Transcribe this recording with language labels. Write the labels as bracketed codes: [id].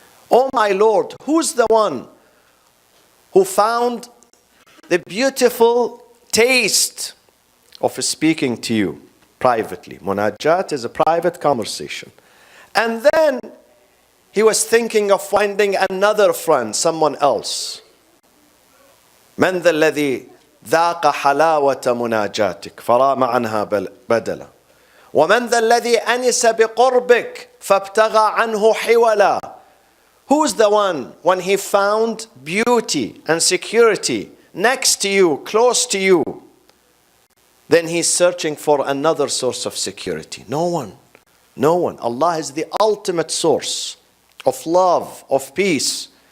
[en] Oh my Lord, who's the one who found the beautiful taste of speaking to you privately? Munajat is a private conversation. And then he was thinking of finding another friend, someone else. [ar] من ذا الذي ذاق حلاوة مناجاتك فرام عنها بدلا ومن ذا الذي أنس بقربك فابتغى عنه حولا. [en] Who's the one when he found beauty and security next to you, close to you, then he's searching for another source of security? No one. No one. Allah is the ultimate source of love, of peace.